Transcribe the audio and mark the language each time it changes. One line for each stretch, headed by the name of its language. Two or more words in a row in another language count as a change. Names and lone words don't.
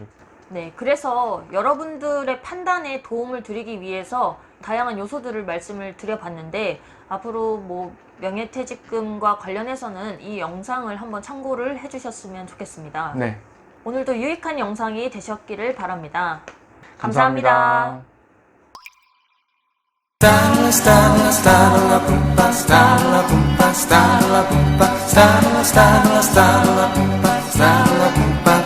Korean: 네, 그래서 여러분들의 판단에 도움을 드리기 위해서 다양한 요소들을 말씀을 드려봤는데, 앞으로 뭐 명예퇴직금과 관련해서는 이 영상을 한번 참고를 해주셨으면 좋겠습니다. 네. 오늘도 유익한 영상이 되셨기를 바랍니다. 감사합니다. 감사합니다. Stalla, stalla, stalla, pumpa, stalla, pumpa, stalla, pumpa, stalla, stalla, stalla, pumpa, stalla, pumpa.